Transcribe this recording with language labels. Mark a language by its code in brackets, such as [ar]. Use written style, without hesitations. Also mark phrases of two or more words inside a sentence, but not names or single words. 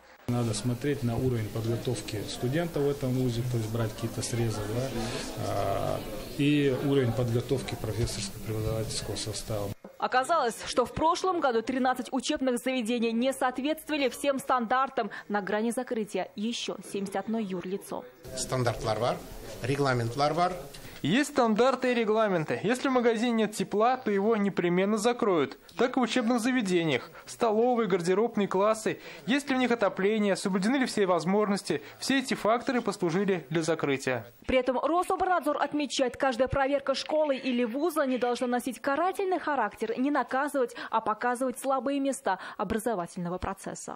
[ru] Надо смотреть на уровень подготовки студента в этом вузе, то есть брать какие-то срезы, и уровень подготовки профессорско-преподавательского состава. Оказалось, что в прошлом году 13 учебных заведений не соответствовали всем стандартам. На грани закрытия еще 71 юрлицо. [tt] Стандартлар бар, регламентлар бар. [ru] Есть стандарты и регламенты. Если в магазине нет тепла, то его непременно закроют. Так и в учебных заведениях. Столовые, гардеробные классы. Есть ли в них отопление, соблюдены ли все возможности. Все эти факторы послужили для закрытия. При этом Рособорнадзор отмечает, каждая проверка школы или вуза не должна носить карательный характер, не наказывать, а показывать слабые места образовательного процесса.